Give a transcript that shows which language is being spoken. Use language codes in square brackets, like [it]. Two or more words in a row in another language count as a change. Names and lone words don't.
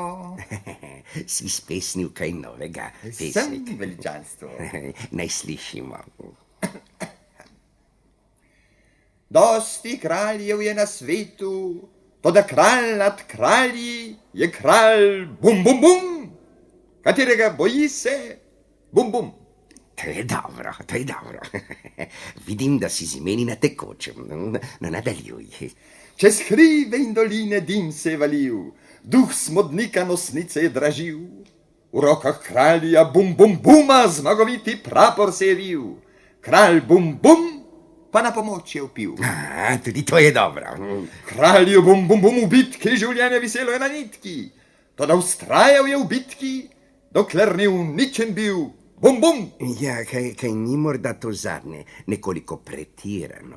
[sl] Si spesnil kaj novega, Sem pesnik? veličanstvo. Naj slišimo. Dosti kraljev je na svetu, toda kralj nad kralji je kralj bum bum bum, katerega boji se bum bum. To je dobro, to je dobro. Vidim, da si z imeni na tekočem. No, nadaljuj. Čez hribe in doline dim se je valil, duh smodnika nosnice je dražil. V rokah kralja bum bum buma zmagoviti prapor se je vil. Kralj bum bum pa na pomoč je vpil. Tudi to je dobro. Kralju bum bum bum v bitki življenje viselo je na nitki, toda ustrajal je v bitki, dokler ni uničen bil. Bum bum! Ja, kaj ni morda to zadnje nekoliko pretirano.